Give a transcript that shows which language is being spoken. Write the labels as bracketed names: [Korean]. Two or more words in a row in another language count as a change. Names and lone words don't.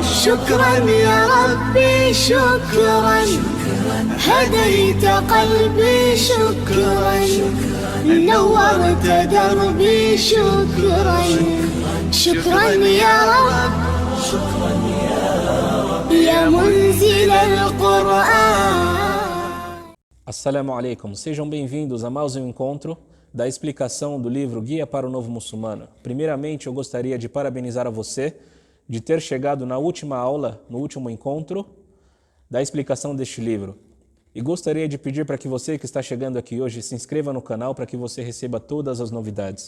[Arabic] شكرا يا ربي شكرا هديت قلبي شكرا نورت دربي شكرا شكرا يا رب شكرا يا منزل القرآن. السلام عليكم, [Portuguese] sejam bem-vindos a mais um encontro da explicação do livro Guia para o Novo Muçulmano. Primeiramente, eu gostaria de parabenizar a você de ter chegado na última aula, no último encontro da explicação deste livro. E gostaria de pedir para que você que está chegando aqui hoje se inscreva no canal para que você receba todas as novidades.